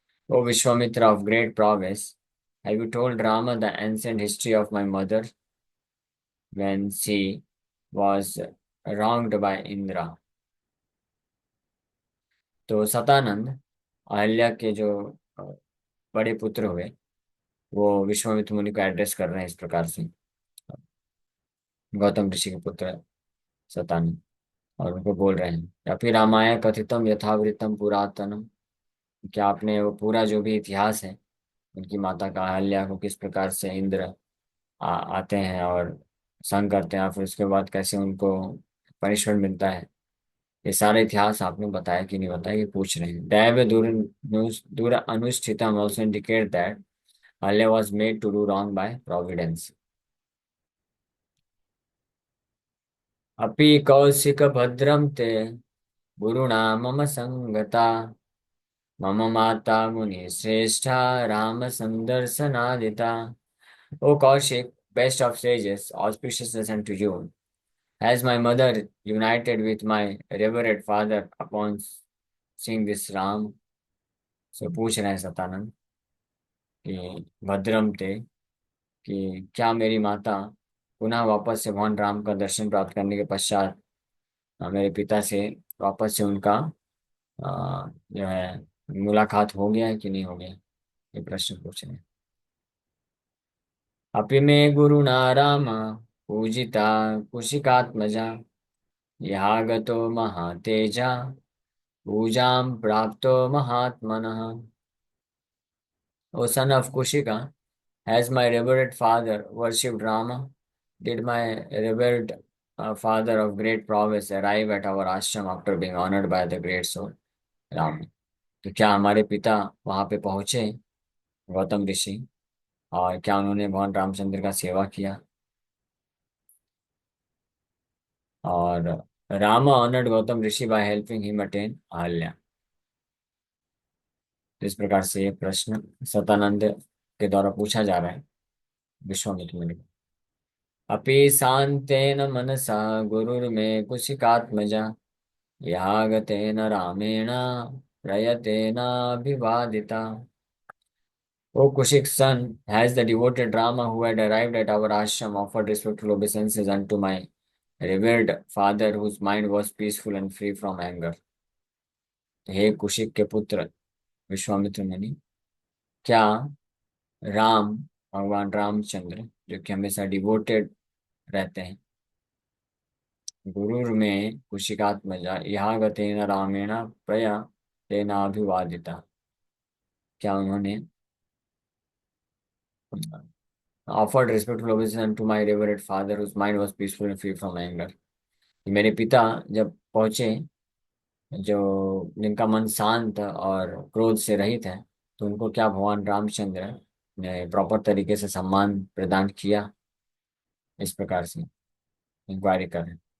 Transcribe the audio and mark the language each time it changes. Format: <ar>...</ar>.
<en>O Vishwamitra of great prowess, have you told Rama the ancient history of my mother when she was wronged by Indra?</en> <hi>तो सतानंद अहल्या के जो अ, बड़े पुत्र हुए वो विश्वामित्र मुनि को एड्रेस कर रहे हैं इस प्रकार से। गौतम ऋषि के पुत्र सतानंद और उनको बोल रहे हैं या फिर</hi> <sa>रामाय कथितम यथावृतम पुरातनम।</sa> <hi>क्या आपने वो पूरा जो भी इतिहास है उनकी माता का अहल्या को किस प्रकार से इंद्र आते हैं और संग करते हैं, फिर उसके बाद कैसे उनको पनिशमेंट मिलता है, ये सारा इतिहास आपने बताया कि नहीं बताया, ये पूछ रहे हैं।</hi> <sa>दैव दूर अनुष्ठितम</sa> <en>also indicate that Alia was made to do wrong by providence.</en> <sa>अपि कौशिक भद्रम ते गुरुणा मम संगता मम माता मुनि श्रेष्ठा Ram संदर्शनादिता।</sa> <en>O Kaushik, best of sages, auspiciousness unto you. Has my mother united with my revered father upon seeing this Ram?</en> <hi>So पूछ रहे हैं सतानंद कि भद्रम थे कि क्या मेरी माता पुनः वापस से भगवान राम का दर्शन प्राप्त करने के पश्चात मेरे पिता से वापस से उनका जो है मुलाकात हो गया है कि नहीं हो गया, ये प्रश्न पूछ रहे हैं।</hi> <sa>अपि मे गुरुणा राम पूजिता कुशिकात्मजा यहागतो महातेजा पूजां प्राप्तो महात्मनः।</sa> <en>O son of Kushika, has my revered father worshipped Rama? Did my revered father of great prowess arrive at our ashram after being honored by the great soul Rama?</en> <hi>तो क्या हमारे पिता वहां पे पहुंचे गौतम ऋषि, और क्या उन्होंने भगवान रामचंद्र का सेवा किया?</hi> <en>और Rama honoured Gautam Rishi by helping him attain Ahalya.</en> <hi>तो इस प्रकार से ये प्रश्न सतानंद के द्वारा पूछा जा रहा है विश्वामित्र मुनि को।</hi> <sa>अपि शान्तेन मनसा गुरुर्मे कुशिकात्मजा यागतेन रामेण प्रयतेनाभिवादिता।</sa> <en>O Kushik son, has the devoted Rama who had arrived at our ashram offered respectful obeisances unto my revered father whose mind was peaceful and free from anger?</en> <hi>हे कुशिक के पुत्र विश्वामित्र मुनि, क्या राम भगवान रामचंद्र जो कि हमेशा डिवोटेड रहते हैं।</hi> <sa>गुरुर में कुशिकात्मजा यहाँ गतेन रामेण प्रया तेनाभिवादिता।</sa> <hi>क्या उन्होंने</hi> <en>Offered respectful obeisance to my reverent father whose mind was peaceful and free from anger।</en> <hi>मेरे पिता जब पहुंचे, जो जिनका मन शांत और क्रोध से रहित है, तो उनको क्या भगवान रामचंद्र ने प्रॉपर तरीके से सम्मान प्रदान किया, इस प्रकार से इंक्वायरी करें।</hi>